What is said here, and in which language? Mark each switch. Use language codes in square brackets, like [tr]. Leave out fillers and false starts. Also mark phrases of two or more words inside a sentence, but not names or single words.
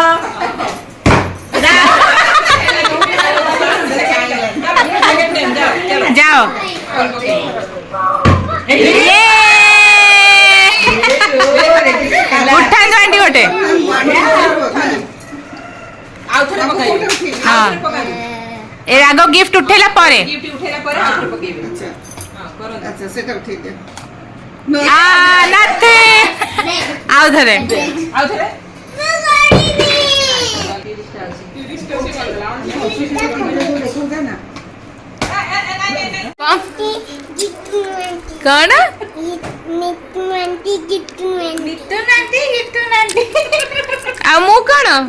[or] ଯାଅ ଉଠାନ୍ତୁ ଆଣ୍ଟି ଗୋଟେ ଆଉ ଥରେ ପକାଇବେ ହଁ ଏ ଆଗ ଗିଫ୍ଟ ଉଠେଇଲା ପରେ ଗିଫ୍ଟ ଉଠେଇଲା ପରେ ଆଉ ଥରେ ପକେଇବେ ହଁ କରନ୍ତୁ [hi] अच्छा सेटा ठीक है [or] ନାଥେ ଆଉ ଥରେ ଆଉ ଥରେ କଣ ଆଉ ମୁଁ କଣ